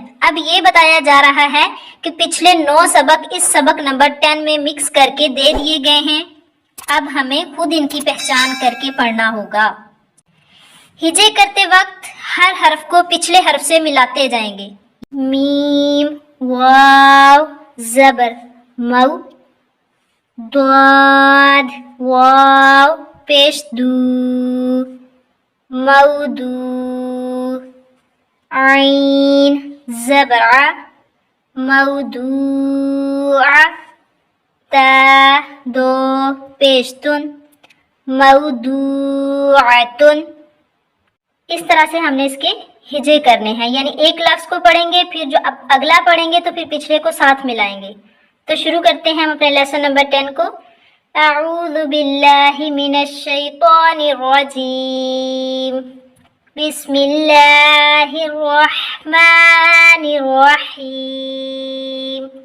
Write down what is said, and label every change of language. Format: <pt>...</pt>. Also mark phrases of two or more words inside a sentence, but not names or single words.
<ur>اب یہ بتایا جا رہا ہے کہ پچھلے 9 سبق اس سبق نمبر 10 میں مکس کر کے دے دیے گئے ہیں، اب ہمیں خود ان کی پہچان کر کے پڑھنا ہوگا۔ ہجے کرتے وقت ہر حرف کو پچھلے حرف سے ملاتے جائیں گے۔ میم، واو، زبر، مو، ضاد، واو، پیش دو، مودو، عین، زبر ع، موضوع، تا، 2 پیش تن، موضوعتن۔ اس طرح سے ہم نے اس کے ہجے کرنے ہیں، یعنی ایک لفظ کو پڑھیں گے پھر جو اگلا پڑھیں گے تو پھر پچھلے کو ساتھ ملائیں گے۔ تو شروع کرتے ہیں ہم اپنے</ur> <en>lesson number</en> <ur>10 کو۔</ur> <ar>اعوذ باللہ من الشیطان الرجیم، بسم اللہ الرحمن الرحیم۔</ar>